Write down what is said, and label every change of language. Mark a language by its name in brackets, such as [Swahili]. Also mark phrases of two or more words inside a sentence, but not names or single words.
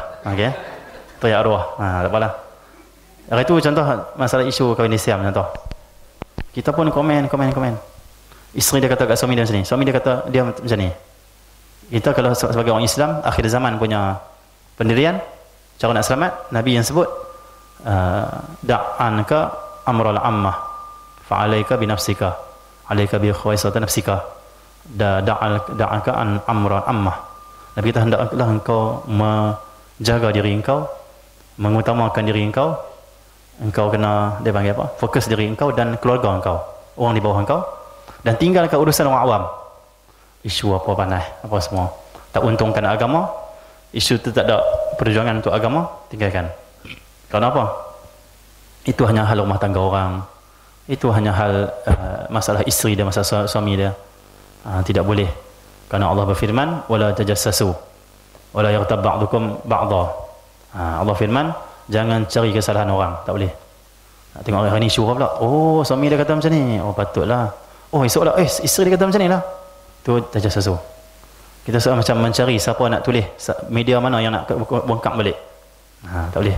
[Malay] Okey. Teriak arwah. Tak apalah. Hari tu contoh masalah isu kahwin Islam contoh. Kita pun komen. Isteri dia kata kat suami dia macam ni. Suami dia kata dia macam ni. Kita kalau sebagai orang Islam, akhir zaman punya pendirian, cara nak selamat, Nabi yang sebut [Arabic] دع عنك أمر العامة فعليك بنفسك. عليك بخويصة نفسك. دعك عن أمر العامة. [Malay] Nabi kita hendaklah engkau menjaga diri engkau, mengutamakan diri engkau. Engkau kena, dia panggil apa? Fokus diri engkau dan keluarga engkau, orang di bawah engkau, dan tinggalkan urusan orang awam. Isu apa panas, apa semua tak untungkan agama, isu itu tak ada perjuangan untuk agama, tinggalkan. Kenapa? Itu hanya hal rumah tangga orang. Itu hanya hal masalah isteri dia, masalah suami dia. Tidak boleh. Kerana Allah berfirman, [Arabic] ولا تجسسوا ولا يغتب بعضكم بعضا. [Malay] Allah firman, jangan cari kesalahan orang, tak boleh. Tengok hari ni syurah pula. Oh, suami dia kata macam ni. Oh, patutlah. Oh, esoklah isteri dia kata macam ni lah. Tu tajassasu. Kita seorang macam mencari siapa nak tulis, media mana yang nak bongkar balik. Tak boleh.